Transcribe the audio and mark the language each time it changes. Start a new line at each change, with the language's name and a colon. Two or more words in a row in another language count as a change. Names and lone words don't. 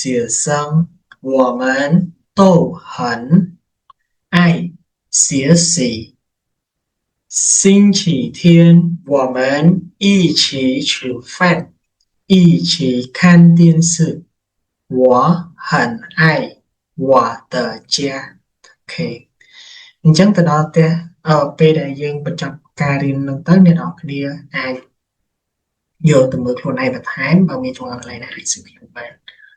Chinese: 生我们都很爱学习星期天我们一起吃饭一起看电视我很爱我的家
Khmer: អូខេអញ្ចឹងទៅដល់ផ្ទះពេលដែលយើងបញ្ចប់ការរៀននឹងទៅអ្នកនរគ្នាអាចយកទៅមើលខ្លួនឯងបន្ថែមបើមានចម្ងល់อะไรណាអាចសួរខ្ញុំបាន